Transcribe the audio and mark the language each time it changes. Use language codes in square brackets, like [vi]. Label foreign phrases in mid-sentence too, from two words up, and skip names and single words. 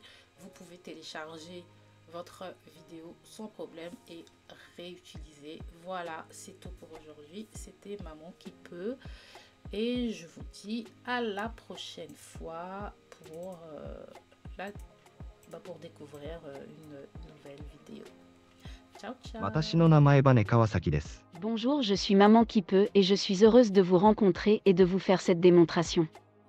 [fr] Vous pouvez télécharger votre vidéo sans problème et réutiliser. Voilà, c'est tout pour aujourd'hui. C'était Maman qui peut. Et je vous dis à la prochaine fois pour découvrir une nouvelle vidéo. [it] Ciao, ciao. [ja] 私の名前バネ川崎です。 [fr] Bonjour, je suis Maman qui peut et je suis heureuse de vous rencontrer et de vous faire cette démonstration.